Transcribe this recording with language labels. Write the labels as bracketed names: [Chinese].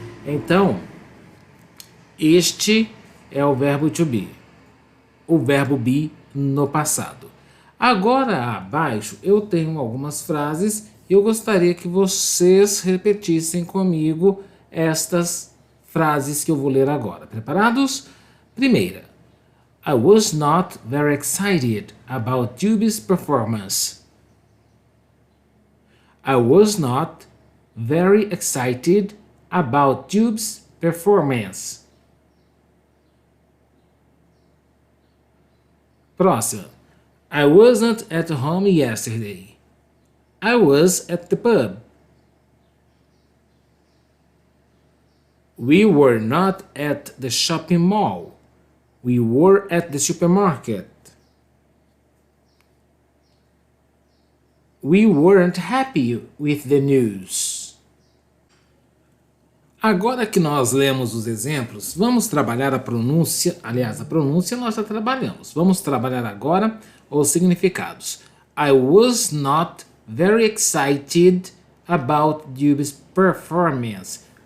[Portuguese] Então, este é o verbo to be, o verbo be no passado. Agora, abaixo, eu tenho algumas frases e eu gostaria que vocês repetissem comigo estas frases que eu vou ler agora. Preparados? Primeira. [English] I was not very excited about Juby's performance. I was not very excited about Juby's performance. Próxima. I wasn't at home yesterday. I was at the pub. We were not at the shopping mall. We were at the supermarket. We weren't happy with the news. [Portuguese] Agora que nós lemos os exemplos, vamos trabalhar a pronúncia. Aliás, a pronúncia nós já trabalhamos. Vamos trabalhar agora os significados. [English] I was not very excited about Juby's performance.